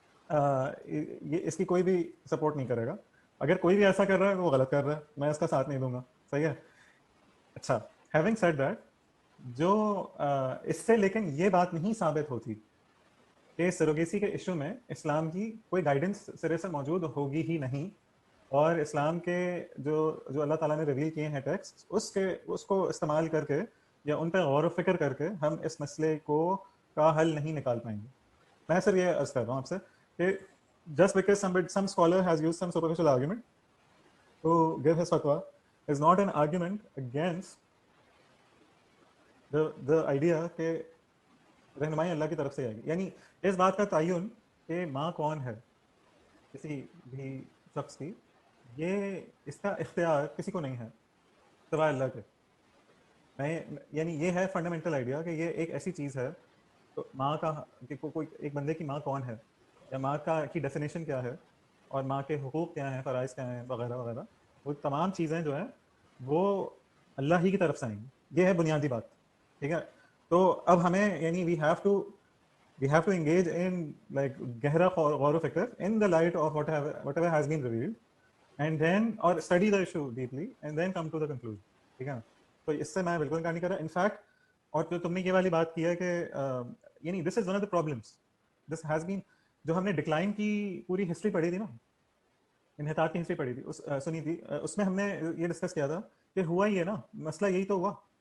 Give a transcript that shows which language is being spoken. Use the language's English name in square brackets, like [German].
[Urdu] یہ اس کی کوئی بھی سپورٹ نہیں کرے گا۔ اگر کوئی بھی ایسا کر رہا ہے وہ غلط کر رہا ہے، میں اس کا ساتھ نہیں دوں گا، صحیح ہے۔ اچھا، [English] having said that, [Urdu] جو اس سے لیکن یہ بات نہیں ثابت ہوتی کہ سروگیسی کے ایشو میں اسلام کی کوئی گائیڈنس سرے سے موجود ہوگی ہی نہیں، اور اسلام کے جو اللہ تعالیٰ نے ریویل کیے ہیں ٹیکسٹ، اس کو استعمال کر کے یا ان پہ غور و فکر کر کے ہم اس مسئلے کا حل نہیں نکال پائیں گے۔ میں صرف یہ عرض کر رہا ہوں آپ سے کہ [English] just because some scholar has used some superficial argument to give his fatwa is not an argument against the idea [Urdu] کہ رہنمائی اللہ کی طرف سے آئے گی. یعنی اس بات کا تعین کہ ماں کون ہے کسی بھی شخص کی, یہ اس کا اختیار کسی کو نہیں ہے سوائے اللہ کے. یعنی یہ ہے فنڈامنٹل آئیڈیا کہ یہ ایک ایسی چیز ہے, تو ماں کا کوئی ایک بندے کی ماں کون ہے, یا ماں کی ڈیفینیشن کیا ہے, اور ماں کے حقوق کیا ہیں, فرائض کیا ہیں, وغیرہ وغیرہ, وہ تمام چیزیں جو ہیں وہ اللہ ہی کی طرف سے آئیں گی. یہ ہے بنیادی بات, ٹھیک ہے. تو اب ہمیں یعنی [English] we have to engage in like [Urdu] گہرا غور و فکر [English] in the light of whatever has been revealed, and then or study the issue deeply and then come to the conclusion, [Urdu] ٹھیک ہے. تو اس سے میں بالکل انکار نہیں کر رہا. انفیکٹ اور جو تم نے یہ والی بات کی ہے کہ یعنی [English] this is one of the problems, this has been, [Urdu] جو ہم نے ڈکلائن کی پوری ہسٹری پڑھی تھی نا, انحطاط کی ہسٹری پڑھی تھی, سنی تھی, اس میں ہم نے یہ ڈسکس کیا تھا کہ ہوا یہ نا, مسئلہ یہی تو ہوا.